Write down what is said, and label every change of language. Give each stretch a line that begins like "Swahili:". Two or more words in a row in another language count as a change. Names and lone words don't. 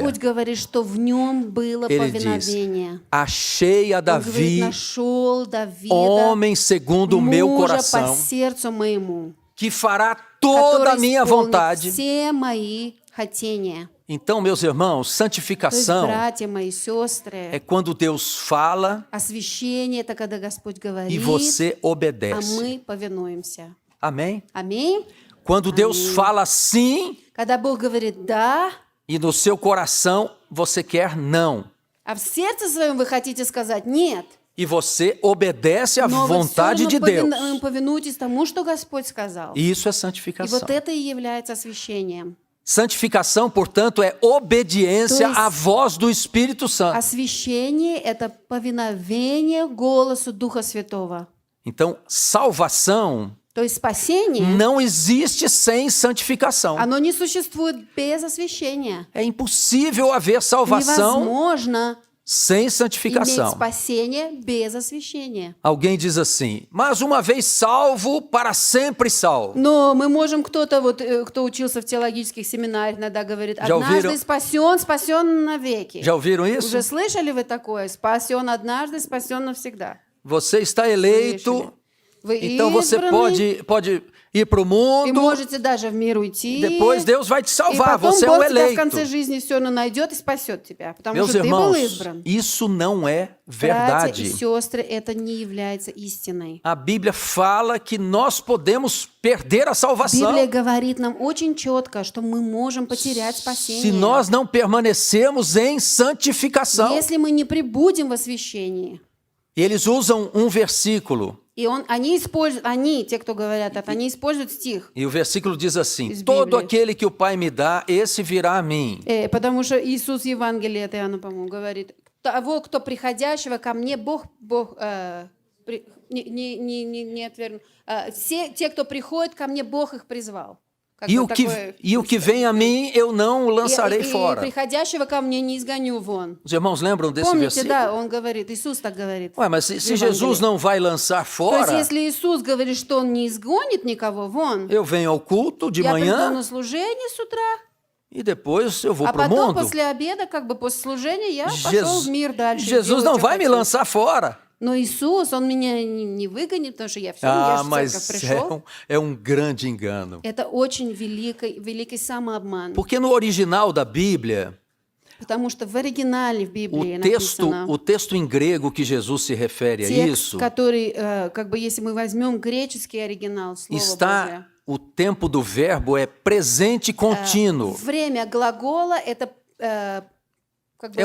Russian: Господь говорит, что в нем было
Portuguese: Ele diz,
Russian: повиновение.
Portuguese: achei a
Russian: Он говорит,
Portuguese: Davi,
Russian: нашел Давида,
Portuguese: homem segundo o meu
Russian: мужа по
Portuguese: coração,
Russian: сердцу моему,
Portuguese: que fará toda a
Russian: который
Portuguese: minha
Russian: исполнит
Portuguese: vontade.
Russian: все мои хотения.
Portuguese: Então, meus irmãos,
Russian: То есть,
Portuguese: santificação
Russian: братья мои, сестры,
Portuguese: é quando Deus fala
Russian: освящение – это когда Господь
Portuguese: e
Russian: говорит,
Portuguese: você
Russian: а
Portuguese: obedece.
Russian: мы повинуемся.
Portuguese: Amém?
Russian: Аминь.
Portuguese: Quando Deus fala sim
Russian: Когда Бог говорит «да»,
Portuguese: e no seu coração você quer não,
Russian: а в сердце своем вы хотите сказать «нет»,
Portuguese: e você obedece à
Russian: но вы всё
Portuguese: vontade de Deus.
Russian: равно повинуетесь тому, что Господь сказал.
Portuguese: Isso é
Russian: И
Portuguese: santificação.
Russian: вот это и является освящением.
Portuguese: Santificação, portanto, é obediência
Russian: То есть-
Portuguese: à voz do Espírito Santo.
Russian: Освящение – это повиновение голосу Духа Святого.
Portuguese: Então, salvação
Russian: То есть спасение,
Portuguese: não existe sem santificação.
Russian: оно не существует без освящения.
Portuguese: É impossível haver salvação
Russian: Невозможно
Portuguese: sem
Russian: иметь
Portuguese: santificação.
Russian: спасение без освящения.
Portuguese: Alguém diz assim, mas uma vez salvo, para sempre salvo.
Russian: Но мы можем, кто-то, вот, кто учился в теологических семинариях, иногда говорит,
Portuguese: Já
Russian: однажды
Portuguese: ouviram-
Russian: спасен, спасен навеки.
Portuguese: Já ouviram isso?
Russian: Уже слышали вы такое? Спасен однажды, спасен навсегда.
Portuguese: Você está eleito,
Russian: Вы
Portuguese: então você
Russian: избранный,
Portuguese: pode ir para o
Russian: и
Portuguese: mundo,
Russian: можете даже в мир уйти.
Portuguese: depois Deus vai te
Russian: И
Portuguese: salvar,
Russian: потом
Portuguese: você é
Russian: Бог
Portuguese: um
Russian: тебя в
Portuguese: eleito.
Russian: конце жизни все равно найдет и спасет тебя, потому
Portuguese: Meus
Russian: что ты был
Portuguese: irmãos,
Russian: избран.
Portuguese: isso não é
Russian: Братья и
Portuguese: verdade.
Russian: сестры, это не является истиной.
Portuguese: A Bíblia fala que nós podemos perder a salvação
Russian: Библия говорит нам очень четко, что мы можем потерять
Portuguese: se
Russian: спасение,
Portuguese: nós não permanecermos em santificação.
Russian: если мы не пребудем в освящении.
Portuguese: E eles usam um versículo,
Russian: И они используют, те, кто говорят это, они используют стих,
Portuguese: e o versículo diz assim:
Russian: Из
Portuguese: todo
Russian: Библии.
Portuguese: aquele que o Pai me dá, esse virá a mim.
Russian: потому что Иисус в Евангелии, это Иоанна, по-моему, говорит, того, кто приходящего ко мне, Бог не отвергнул. Все те, кто приходит ко мне, Бог их призвал. Как
Portuguese: E
Russian: бы
Portuguese: o que,
Russian: такое-
Portuguese: e o que vem a mim, eu não o lançarei
Russian: и
Portuguese: fora.
Russian: приходящего ко мне не изгоню вон.
Portuguese: Os irmãos lembram desse
Russian: Помните,
Portuguese: versículo?
Russian: да, он говорит, Иисус так говорит.
Portuguese: Ué, mas se
Russian: в
Portuguese: Jesus
Russian: Евангелии.
Portuguese: não vai lançar
Russian: То есть,
Portuguese: fora,
Russian: если Иисус говорит, что Он не изгонит никого вон,
Portuguese: eu venho ao culto de
Russian: я приду
Portuguese: manhã
Russian: на служение с утра,
Portuguese: e depois eu vou
Russian: а
Portuguese: para o
Russian: потом
Portuguese: mundo.
Russian: после обеда, как бы после служения, я пошел в мир дальше.
Portuguese: Jesus
Russian: делать,
Portuguese: não
Russian: что
Portuguese: vai me
Russian: хочу.
Portuguese: lançar fora.
Russian: Но Иисус, Он меня не выгонит, потому что я все,
Portuguese: Ah,
Russian: я же в
Portuguese: mas
Russian: церковь пришел.
Portuguese: é um grande engano.
Russian: Это очень великий самообман.
Portuguese: Porque no original da Bíblia,
Russian: Потому что в оригинале в Библии
Portuguese: o
Russian: написано,
Portuguese: texto em grego que Jesus se refere a
Russian: текст,
Portuguese: isso,
Russian: который, как бы если мы возьмем греческий оригинал, Слово Божие,
Portuguese: está, o tempo do verbo é presente contínuo.
Russian: время глагола – это как бы